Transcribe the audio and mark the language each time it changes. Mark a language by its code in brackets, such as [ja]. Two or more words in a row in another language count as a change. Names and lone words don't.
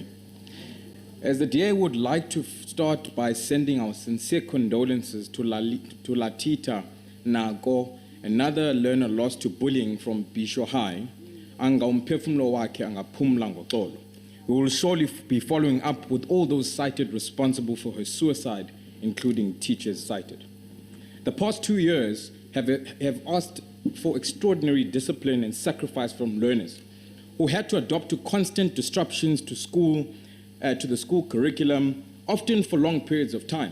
[en] As the DA would like to start by sending our sincere condolences to Latita Nago, another learner lost to bullying from Bisho High, [zu] anga umphefumulo wakhe angaphumla ngoxolo. [en] We will surely be following up with all those cited responsible for her suicide, including teachers cited. The past 2 years have asked for extraordinary discipline and sacrifice from learners who had to adapt to constant disruptions to school, to the school curriculum, often for long periods of time.